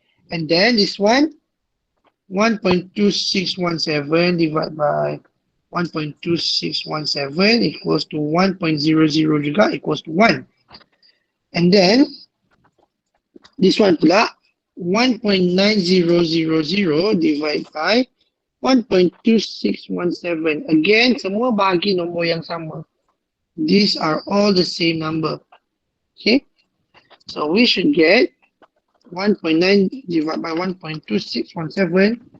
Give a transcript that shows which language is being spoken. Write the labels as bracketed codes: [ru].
[en] And then this one, 1.2617 divided by 1.2617 equals to 1.00 juga, equals to 1. And then this one pula, 1.9000 divided by 1.2617. [ms] Again, semua bahagi nombor yang sama. [en] These are all the same number. Okay, so we should get 1.9 divided by 1.2617.